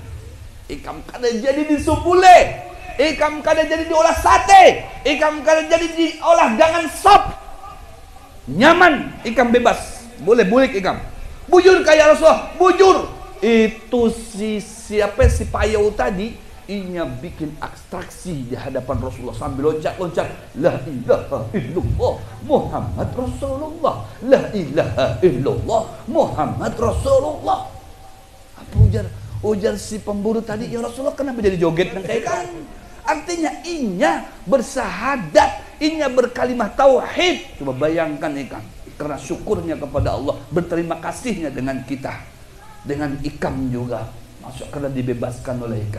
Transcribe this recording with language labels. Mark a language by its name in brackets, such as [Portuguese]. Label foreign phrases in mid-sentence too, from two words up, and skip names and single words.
[Indonesian] Ikam kada jadi disumbule, ikam kada jadi diolah sate, ikam kada jadi diolah dengan sop. [Banjar] Nyaman, ikam bebas. Boleh bulik ikam. Bujur kayak Rasulullah, bujur. [Indonesian] Itu si payau tadi, inya bikin abstraksi di hadapan Rasulullah sambil loncat-loncat, [Arabic] لا إله إلا الله محمد رسول الله، لا إله إلا الله محمد رسول الله. [Indonesian] Apa ujar si pemburu tadi, ya Rasulullah kenapa jadi joget dan kayak kan? Artinya inya bersahadat, inya berkalimah tauhid. Coba bayangkan ikan, karena syukurnya kepada Allah, berterima kasihnya dengan kita, dengan ikam juga, masuk karena dibebaskan oleh ikam.